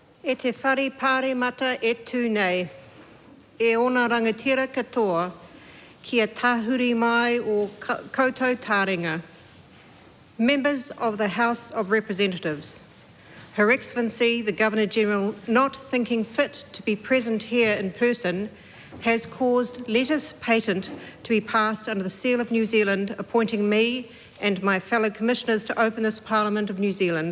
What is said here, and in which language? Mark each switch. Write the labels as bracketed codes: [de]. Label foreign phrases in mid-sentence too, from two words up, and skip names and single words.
[mi] E te whare pāre mata e tū nei, e ona rangatira katoa, kia tahuri mai o koutou tāringa. [en] Members of the House of Representatives, Her Excellency the Governor-General, not thinking fit to be present here in person, has caused letters patent to be passed under the seal of New Zealand, appointing me and my fellow commissioners to open this Parliament of New Zealand.